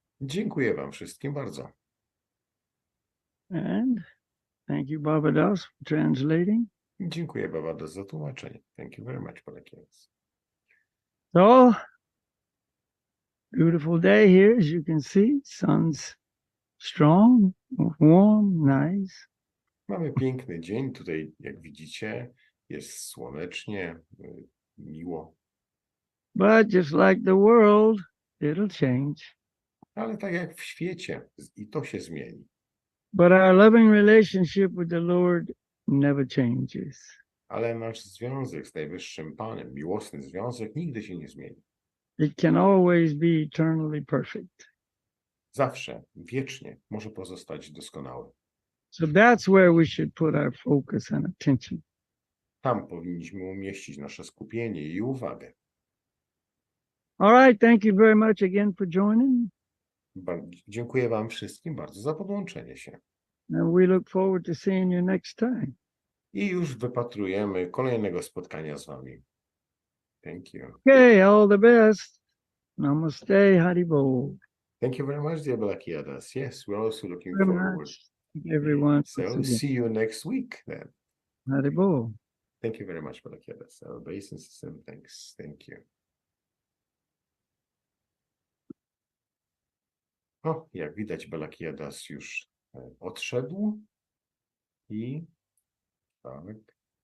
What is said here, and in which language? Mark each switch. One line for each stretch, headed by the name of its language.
Polish: Dziękuję wam wszystkim bardzo.
English: And thank you, Baba Das, for translating.
Polish: Dziękuję bardzo za tłumaczenie.
English: Thank you very much, Polakians. So, beautiful day here, as you can see. Sun's strong, warm, nice.
Polish: Mamy piękny dzień. Tutaj, jak widzicie, jest słonecznie, miło.
English: But just like the world, it'll change.
Polish: Ale tak jak w świecie, i to się zmieni.
English: But our loving relationship with the Lord never changes.
Polish: Ale nasz związek z Najwyższym Panem, miłosny związek, nigdy się nie zmieni.
English: It can always be eternally perfect.
Polish: Zawsze, wiecznie może pozostać doskonały.
English: So that's where we should put our focus and attention.
Polish: Tam powinniśmy umieścić nasze skupienie i uwagę.
English: All right, thank you very much again for joining.
Polish: Dziękuję Wam wszystkim bardzo za podłączenie się.
English: And we look forward to seeing you next time.
Polish: I już wypatrujemy kolejnego spotkania z Wami.
English: Thank you. Okay, all the best. Namaste, Haribo. Thank you very much, dear Balakiadas. Yes, we're also looking Very forward. much. Everyone. So see you next week then. Haribo. Thank you very much, Balakiadas. Our base and system, thanks. Thank you.
Polish: O, jak widać, Balakiadas już odszedł. I tak.